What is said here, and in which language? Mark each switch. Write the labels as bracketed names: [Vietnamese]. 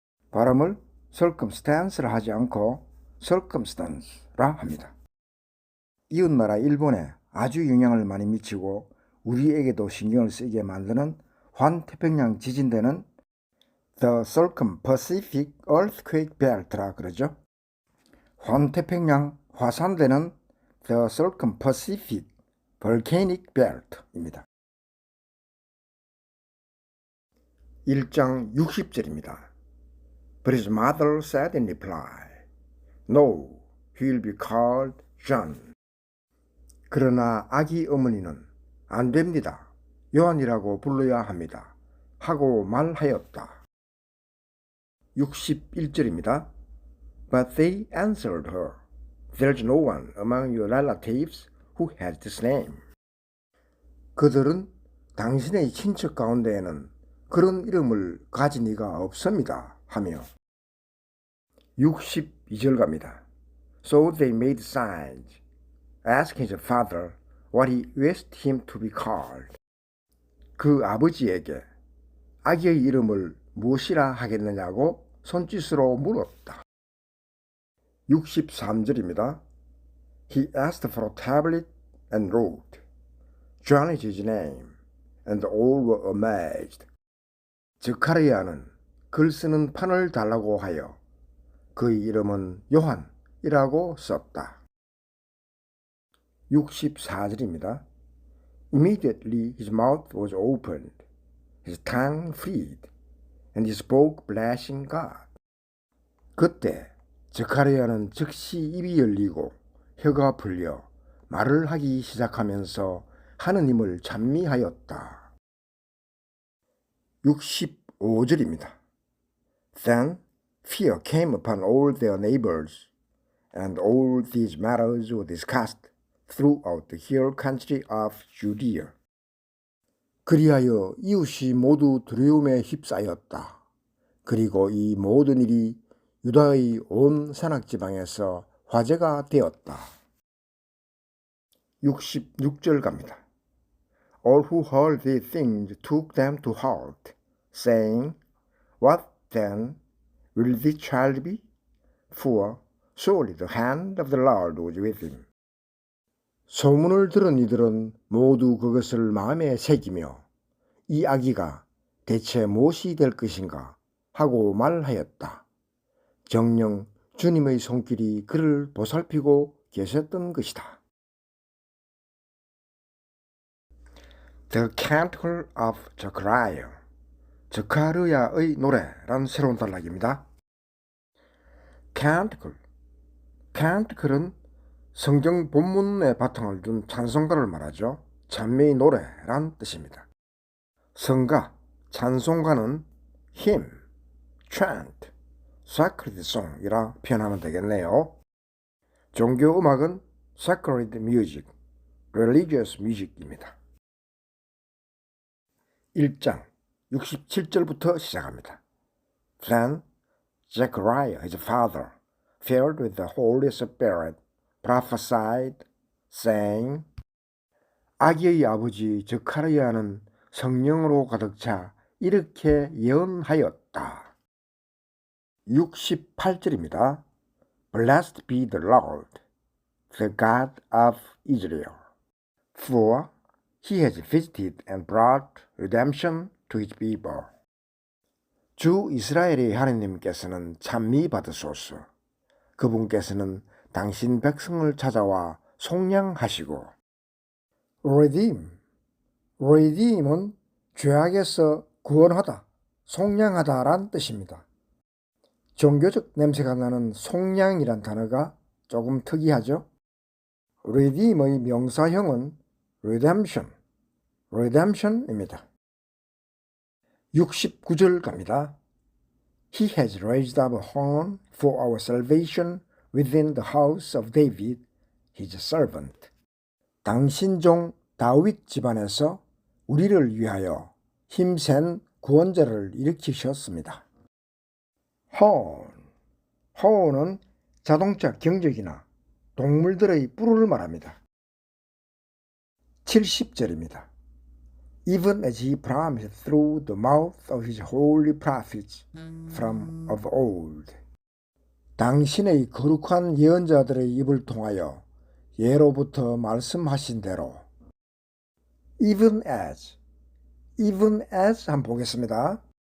[Korean] 발음을 circumstance라 하지 않고 circumstance라 합니다. 이웃나라 일본에 아주 영향을 많이 미치고 우리에게도 신경을 쓰게 만드는 환태평양 지진대는 [English] The Circum-Pacific Earthquake Belt [Korean] 라 그러죠. 환태평양 화산대는 [English] The Circum-Pacific Volcanic Belt [Korean] 입니다. 1장 60절입니다. [English] But his mother said in reply, No, he will be called John. [Korean] 그러나 아기 어머니는 안 됩니다. 요한이라고 불러야 합니다. 하고 말하였다. 61절입니다. [English] But they answered her, There's no one among your relatives who has this name. [Korean] 그들은 당신의 친척 가운데에는 그런 이름을 가진 이가 없습니다. 하며 62절 갑니다. [English] So they made signs, asking his father what he wished him to be called. [Korean] 그 아버지에게 아기의 이름을 무엇이라 하겠느냐고 손짓으로 물었다. 63절입니다. [English] He asked for a tablet and wrote, John is his name, and all were amazed. [Korean] 저카르야는 글 쓰는 판을 달라고 하여 그의 이름은 요한이라고 썼다. 64절입니다. [English] Immediately his mouth was opened, his tongue freed, and he spoke blessing God. [Korean] 그때 저카르야는 즉시 입이 열리고 혀가 풀려 말을 하기 시작하면서 하느님을 찬미하였다. 65절입니다. [English] Then fear came upon all their neighbors, and all these matters were discussed throughout the hill country of Judea. [Korean] 그리하여 이웃이 모두 두려움에 휩싸였다. 그리고 이 모든 일이 유다의 온 산악지방에서 화제가 되었다. 66절 갑니다. [English] All who heard these things took them to heart, saying, What then will this child be? For surely the hand of the Lord was with him. [Korean] 소문을 들은 이들은 모두 그것을 마음에 새기며 이 아기가 대체 무엇이 될 것인가 하고 말하였다. 정녕 주님의 손길이 그를 보살피고 계셨던 것이다. [English] The Canticle of Zechariah, [Korean] 저카르야의 노래란 새로운 단락입니다. Canticle은 성경 본문에 바탕을 둔 찬송가를 말하죠. 찬미의 노래란 뜻입니다. 성가, 찬송가는 [English] hymn, chant, sacred song [Korean] 이라 표현하면 되겠네요. 종교 음악은 [English] sacred music, religious music [Korean] 입니다. 1장 67절부터 시작합니다. [English] Then Zechariah, his father, filled with the Holy Spirit, prophesied, saying, [Korean] 아기의 아버지 저카르야는 성령으로 가득 차 이렇게 예언하였다. 68절입니다. [English] Blessed be the Lord, the God of Israel, for he has visited and brought redemption to his people. [Korean] 주 이스라엘의 하나님께서는 찬미 받으소서. 그분께서는 당신 백성을 찾아와 속량하시고. redeem은 죄악에서 구원하다, 속량하다란 뜻입니다. 종교적 냄새가 나는 속량이란 단어가 조금 특이하죠. redeem의 명사형은 redemption입니다. 69절 갑니다. [English] He has raised up a horn for our salvation within the house of David, his servant. [Korean] 당신 종 다윗 집안에서 우리를 위하여 힘센 구원자를 일으키셨습니다. horn은 자동차 경적이나 동물들의 뿔을 말합니다. 70절입니다. [English] Even as he promised through the mouth of his holy prophets from of old. [Korean] 당신의 거룩한 예언자들의 입을 통하여 예로부터 말씀하신 대로. Even as 한번 보겠습니다.